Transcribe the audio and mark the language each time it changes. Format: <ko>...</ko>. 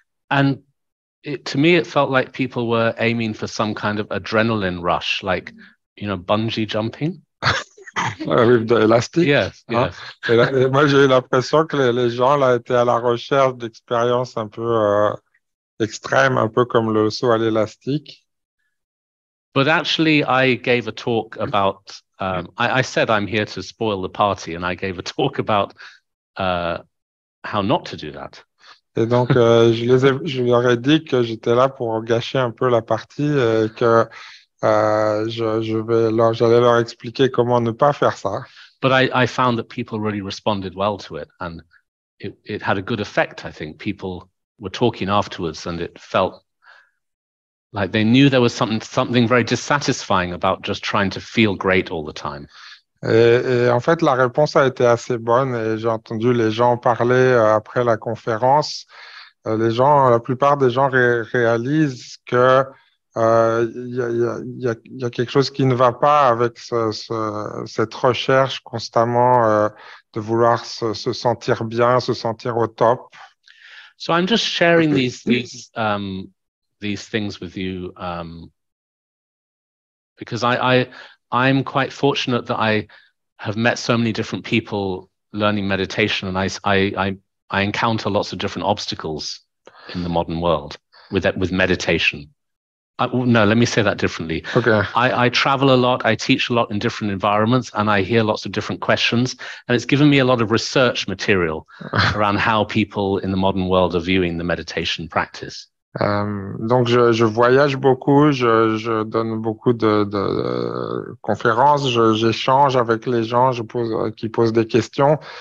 <en>And to me, it felt like people were aiming for some kind of adrenaline rush, like, bungee jumping. With the elastic. Yes, Hein? yes.</en> <fr>Et moi, j'ai eu l'impression que les gens là étaient à la recherche d'expériences un peu extrêmes, un peu comme le saut à l'élastique.</fr> <en>But actually, I gave a talk about, I said I'm here to spoil the party, and I gave a talk about how not to do that.</en> <fr>Et donc, je leur ai dit que j'étais là pour gâcher un peu la partie et que j'allais leur expliquer comment ne pas faire ça.</fr> <en>But I found that people really responded well to it, and it had a good effect. I think people were talking afterwards, and it felt like they knew there was something very dissatisfying about just trying to feel great all the time.</en> <fr>Et en fait, la réponse a été assez bonne et j'ai entendu les gens parler après la conférence. La plupart des gens réalisent que il y a quelque chose qui ne va pas avec cette recherche constamment de vouloir se sentir bien, se sentir au top.</fr> <en>So I'm just sharing these things with you because I'm quite fortunate that I have met so many different people learning meditation, and I encounter lots of different obstacles in the modern world with meditation. No, let me say that differently. Okay. I travel a lot, I teach a lot in different environments, and I hear lots of different questions. And it's given me a lot of research material around how people in the modern world are viewing the meditation practice.</en> <fr>Donc, je voyage beaucoup, je donne beaucoup de conférences, j'échange avec les gens qui posent des questions.</fr>